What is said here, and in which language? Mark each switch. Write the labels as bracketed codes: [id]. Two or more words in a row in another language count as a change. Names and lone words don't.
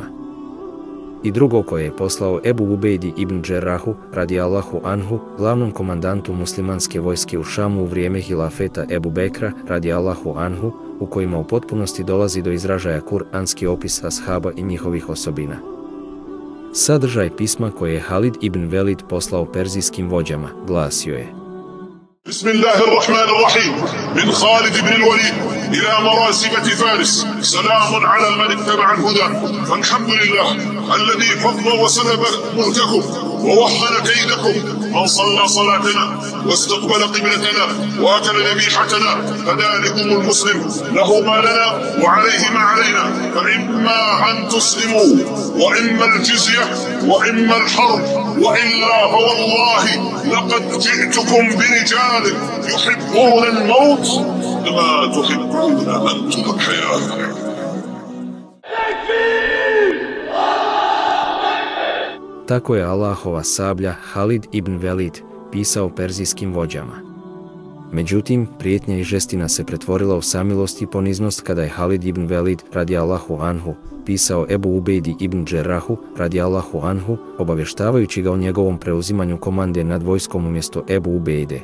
[bs] I drugo koje je poslao Ebu Ubejdi ibn Džerrahu, [ar] رضي الله عنه, [bs] glavnom komandantu muslimanske vojske u Šamu u vrijeme hilafeta Ebu Bekra, [ar] رضي الله عنه, [bs] u kojima u potpunosti dolazi do izražaja kuranski opis ashaba i njihovih osobina. Sadržaj pisma koje je Halid ibn Velid poslao perzijskim vođama glasio je: [ar] بسم الله الرحمن الرحيم من خالد بن الوليد إلى مراسبة فارس سلام على من اتبع الهدى فالحمد لله الذي فضل وسلب ملككم ووحل كيدكم من صلى صلاتنا واستقبل قبلتنا وأكل ذبيحتنا فذلكم المسلم له ما لنا وعليه ما علينا فإما أن تسلموا وإما الجزية وإما الحرب وإلا فوالله لقد جئتكم برجال يحبون الموت كما تحبون أنتم الحياة. [bs] Tako je Allahova sablja Halid ibn Velid pisao perzijskim vođama. Međutim, prijetnja i žestina se pretvorila u samilost i poniznost kada je Halid ibn Velid, [ar] رضي الله عنه, [bs] pisao Ebu Ubejdi ibn Džerrahu, [ar] رضي الله عنه, [bs] obavještavajući ga o njegovom preuzimanju komande nad vojskom umjesto Ebu Ubejde.